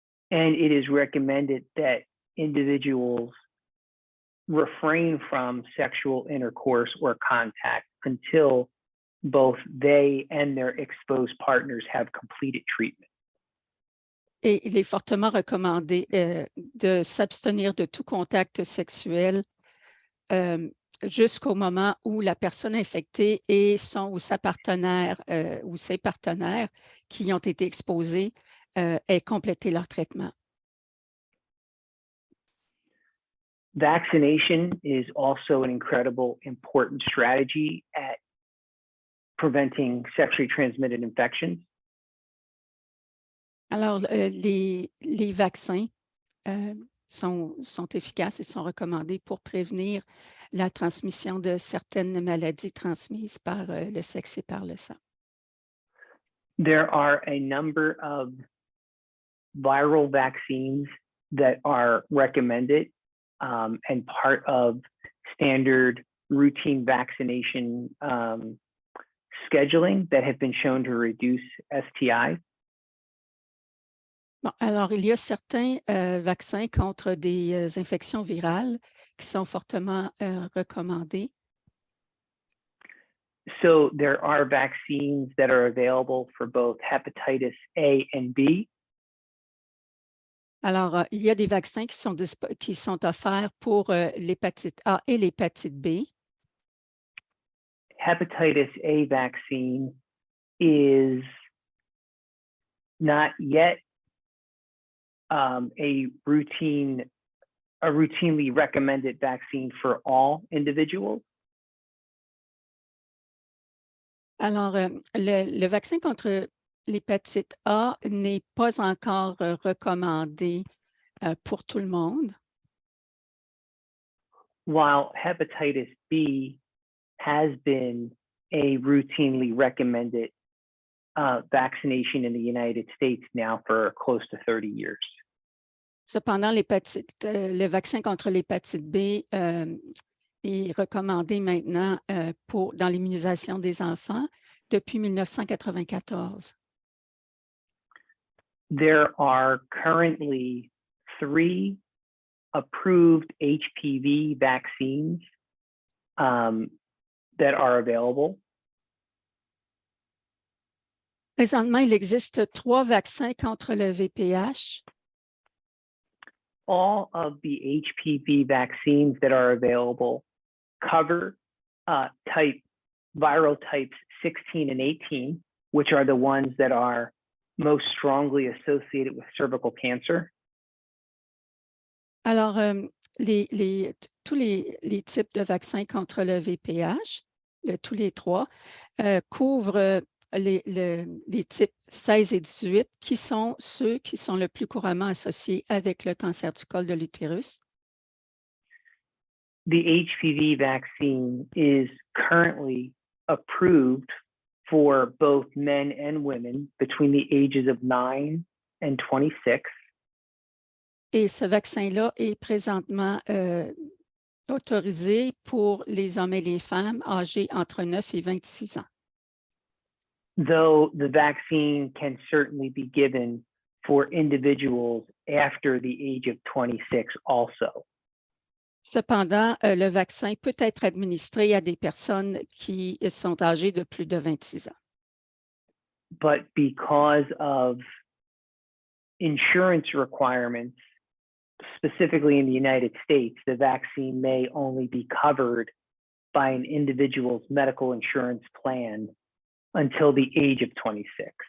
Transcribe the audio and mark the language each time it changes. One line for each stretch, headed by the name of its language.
English: And it is recommended that individuals refrain from sexual intercourse or contact until both they and their exposed partners have completed treatment.
French: Et il est fortement recommandé de s'abstenir de tout contact sexuel jusqu'au moment où la personne infectée et son ou sa partenaire ou ses partenaires qui ont été exposés aient complété leur traitement.
English: Vaccination is also an incredible important strategy at preventing sexually transmitted infections.
French: Alors, les vaccins sont efficaces et sont recommandés pour prévenir la transmission de certaines maladies transmises par le sexe et par le sang.
English: There are a number of viral vaccines that are recommended and part of standard routine vaccination scheduling that have been shown to reduce STI?
French: Bon, alors, il y a certains vaccins contre des infections virales qui sont fortement recommandés.
English: So there are vaccines that are available for both hepatitis A and B.
French: Alors, il y a des vaccins qui sont offerts pour l'hépatite A et l'hépatite B.
English: Hepatitis A vaccine is not yet a routinely recommended vaccine for all individuals.
French: Alors, le vaccin contre l'hépatite A n'est pas encore recommandé pour tout le monde,
English: While hepatitis B has been a routinely recommended vaccination in the United States now for close to 30 years.
French: Cependant, le vaccin contre l'hépatite B est recommandé maintenant dans l'immunisation des enfants depuis 1994.
English: There are currently 3 approved HPV vaccines that are available.
French: Présentement, il existe 3 vaccins contre le VPH.
English: All of the HPV vaccines that are available cover viral types 16 and 18, which are the ones that are most strongly associated with cervical cancer.
French: Alors, tous les types de vaccins contre le VPH, tous les 3, couvrent les types 16 et 18, qui sont ceux qui sont le plus couramment associés avec le cancer du col de l'utérus.
English: The HPV vaccine is currently approved for both men and women between the ages of 9 and 26.
French: Et ce vaccin-là est présentement autorisé pour les hommes et les femmes âgés entre 9 et 26 ans.
English: Though the vaccine can certainly be given for individuals after the age of 26 also.
French: Cependant, le vaccin peut être administré à des personnes qui sont âgées de plus de 26 ans.
English: But because of insurance requirements, specifically in the United States, the vaccine may only be covered by an individual's medical insurance plan until the age of 26.